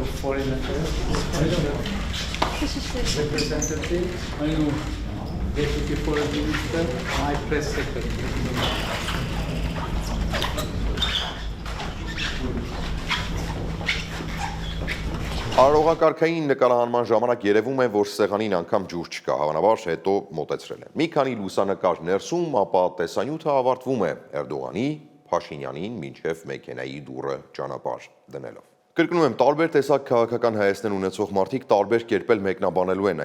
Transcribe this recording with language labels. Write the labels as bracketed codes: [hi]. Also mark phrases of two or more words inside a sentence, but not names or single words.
[en] Foreign Affairs. Representative, Deputy Foreign Minister, my Press Secretary. [hy] Արարողակարգային նկարահանման ժամանակ երևում է, որ սեղանին անգամ ջուր չկա, հավանաբար հետո մոտեցրել են։ Մի քանի լուսանկար ներսում, ապա տեսանյութը ավարտվում է Էրդողանի, Փաշինյանին մինչև մեքենայի դուռը ճանապարհ դնելով։ Կրկնում եմ, տարբեր տեսակ քաղաքական հայացքներ ունեցող մարդիկ տարբեր կերպել մեկնաբանելու են